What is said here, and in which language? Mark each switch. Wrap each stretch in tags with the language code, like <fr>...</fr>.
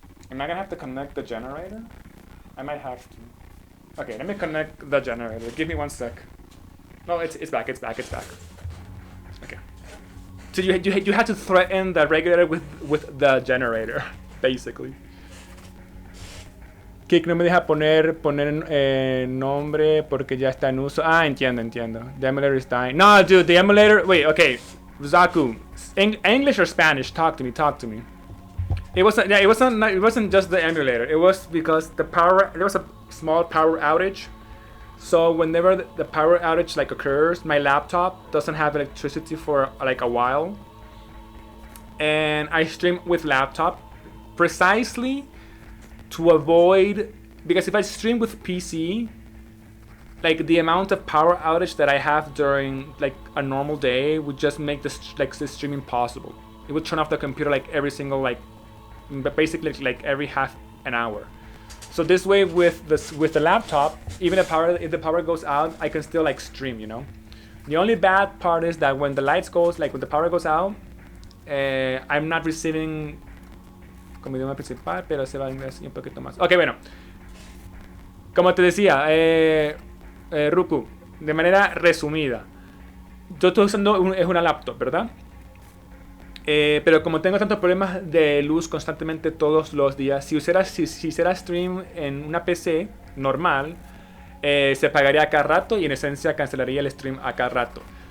<en>Am I gonna have to connect the generator? I might have to. Okay, let me connect the generator. Give me 1 sec. No, it's back. Okay. So you had to threaten the regulator with the generator, basically.</en> <es>Kik no me deja poner nombre porque ya está en uso. Ah, entiendo.</es> <en>The emulator is dying. No, dude, the emulator. Wait, okay. Zaku, English or Spanish? Talk to me. It wasn't just the emulator. It was because there was a small power outage. So whenever the power outage like occurs, my laptop doesn't have electricity for like a while. And I stream with laptop precisely to avoid, because if I stream with PC, like the amount of power outage that I have during like a normal day would just make this streaming impossible. It would turn off the computer like every single but basically like every half an hour. So this way with the laptop, even if the power goes out, I can still like stream, you know. The only bad part is that when the lights goes, like when the power goes out, I'm not receiving</en> <es>como idioma principal, pero se va a inglés y un poquito más. Ok, bueno. Como te decía, Ruku, de manera resumida. Yo estoy usando es una laptop, ¿verdad? Pero como tengo tantos problemas de luz constantemente todos los días, si hiciera stream en una PC normal, se pagaría a cada rato y en esencia cancelaría el stream a cada rato.</es>